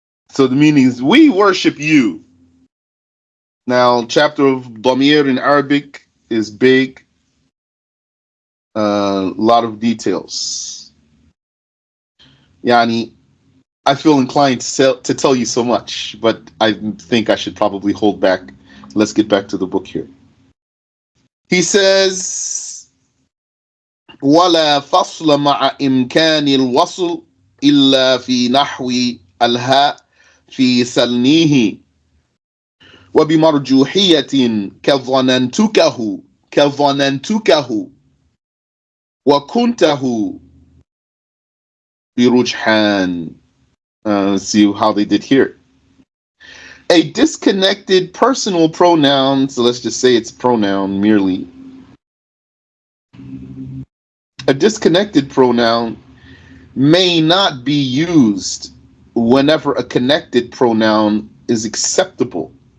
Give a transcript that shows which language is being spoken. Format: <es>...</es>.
<en>So the meaning is we worship you. Now, chapter of Damir in Arabic is big. A lot of details. Yani, I feel inclined to tell you so much, but I think I should probably hold back. Let's get back to the book here. He says,</en> <ar>ولا فصل مع إمكان الوصل إلا في نحو الهاء في سلنيه وبمرجوحية كظننتكه وكنته برجحان.</ar> <en>Let's see how they did here. A disconnected personal pronoun, so let's just say it's pronoun merely. A disconnected pronoun may not be used whenever a connected pronoun is acceptable.</en>